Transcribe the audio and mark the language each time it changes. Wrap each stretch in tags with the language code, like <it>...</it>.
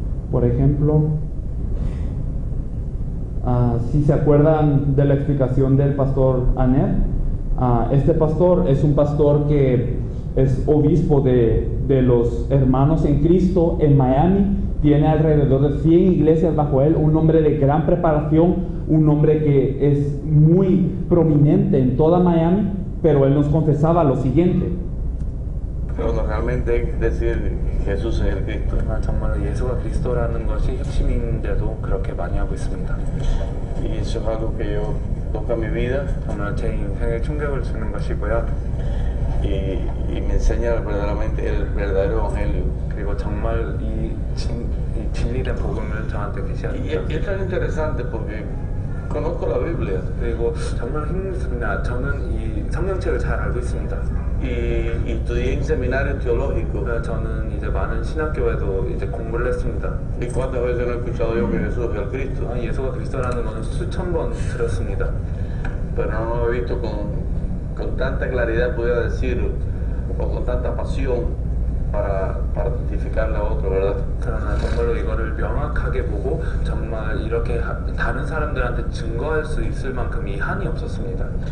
<es>Por ejemplo, si se acuerdan de la explicación del pastor Aner, este pastor es un pastor que es obispo de los hermanos en Cristo en Miami. Tiene alrededor de 100 iglesias bajo él, un hombre de gran preparación, un hombre que es muy prominente en toda Miami, pero él nos confesaba lo siguiente. Pero realmente decir Jesús es el Cristo.</es> <ko>정말로 예수가 그리스도라는 것이 핵심인데도 그렇게 많이 하고 있습니다.</ko> <es>Y eso es algo que yo toca mi vida</es> <ko>정말 제 인생에 충격을 주는 것이고요.</ko> <es>y me enseña verdaderamente el verdadero evangelio.</es> <ko>그리고 정말 이 진리된 복음을 저한테</ko> <es>Y</es> <ko>계시합니다.</ko> <es>es tan interesante porque conozco la Biblia</es> <ko>그리고 정말 힘듭니다. 저는 이 성경책을 잘 알고 있습니다.</ko> <es>y estudié en seminario teológico.</es> <ko>저는 이제 많은 신학교에도 이제 공부를 했습니다.</ko> <es>¿Y cuántas veces no he escuchado yo que Jesús es el Cristo?</es> <ko>예수가 그리스도라는 것은 수천 번 들었습니다.</ko> <es>Pero no lo he visto con tanta claridad, pudiera decir, o con tanta pasión para testificarle a otro, ¿verdad?</es> <ko>그러나 정말로 이거를 명확하게 보고 정말 이렇게 다른 사람들한테 증거할 수 있을 만큼 이 한이 없었습니다.</ko>